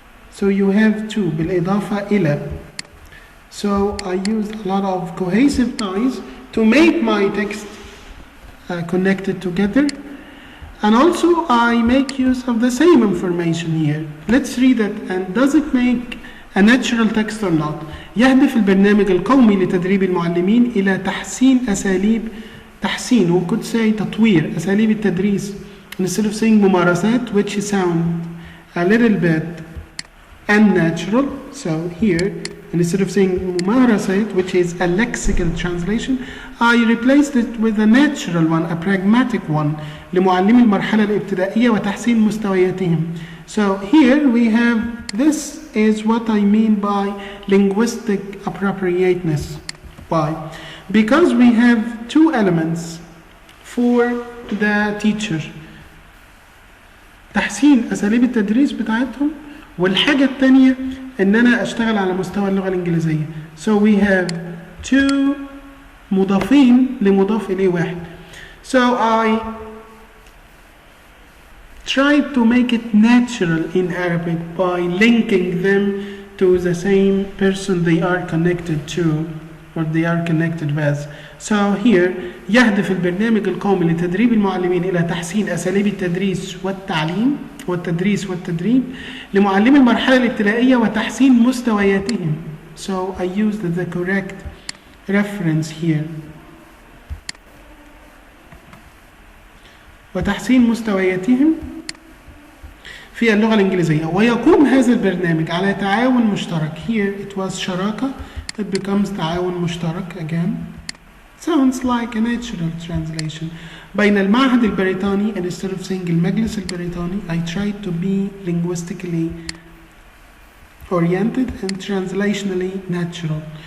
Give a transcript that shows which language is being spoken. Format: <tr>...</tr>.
<en>So you have two</en> <ar>بالإضافة إلى.</ar> <en>So I used a lot of cohesive ties to make my text connected together, and also I make use of the same information here. Let's read it, and does it make a natural text or not?</en> <ar>يهدف البرنامج القومي لتدريب المعلمين إلى تحسين أساليب تحسين,</ar> <en>we could say</en> <ar>تطوير أساليب التدريس,</ar> <en>instead of saying</en> <ar>ممارسات</ar> <en>which sound a little bit unnatural. So here instead of saying</en> <ar>ممارسات</ar> <en>which is a lexical translation, I replaced it with a natural one, a pragmatic one,</en> <ar>لمعلمي المرحلة الابتدائية وتحسين مستوياتهم.</ar> <en>So here we have, this is what I mean by linguistic appropriateness. Why? Because we have two elements for the teacher,</en> <ar>تحسين أساليب التدريس بتاعتهم, والحاجة الثانية إن أنا أشتغل على مستوى اللغة الإنجليزية.</ar> <en>So we have two</en> <ar>مضافين لمضاف إليه واحد.</ar> <en>So I tried to make it natural in Arabic by linking them to the same person they are connected to, or they are connected with. So here</en> <ar>يهدف البرنامج القومي لتدريب المعلمين إلى تحسين أساليب التدريس والتعليم والتدريس والتدريب لمعلمي المرحلة الابتدائية وتحسين مستوياتهم.</ar> <en>So I used the correct reference here.</en> <ar>وتحسين مستوياتهم في اللغة الإنجليزية، ويقوم هذا البرنامج على تعاون مشترك.</ar> <en>Here it was</en> <ar>شراكة,</ar> <en>it becomes</en> <ar>تعاون مشترك</ar> <en>again. Sounds like a natural translation.</en> <ar>بين المعهد البريطاني,</ar> <en>instead of saying</en> <ar>المجلس البريطاني,</ar> <en>I tried to be linguistically oriented and translationally natural.</en>